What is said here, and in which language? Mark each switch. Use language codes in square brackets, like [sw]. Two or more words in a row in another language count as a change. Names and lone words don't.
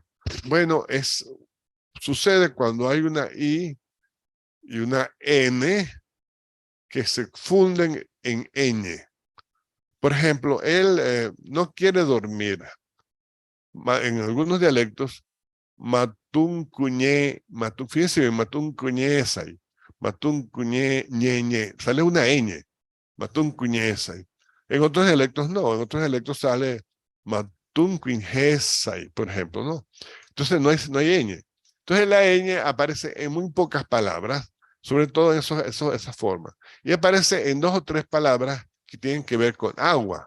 [es] Bueno, sucede cuando hay una I y una N que se funden en ñ. Por ejemplo, él no quiere dormir. En algunos dialectos, [guc] matun cuñé, [es] fíjense bien, [guc] matun cuñésay, matun cuñé, ñeñe, [es] sale una ñ, [guc] matun cuñésay. [es] En otros dialectos no, en otros dialectos sale [guc] matun cuñésay, [es] por ejemplo, ¿no? Entonces no hay ñ. Entonces la ñ aparece en muy pocas palabras, sobre todo en esa forma. Y aparece en 2 o 3 palabras que tienen que ver con agua.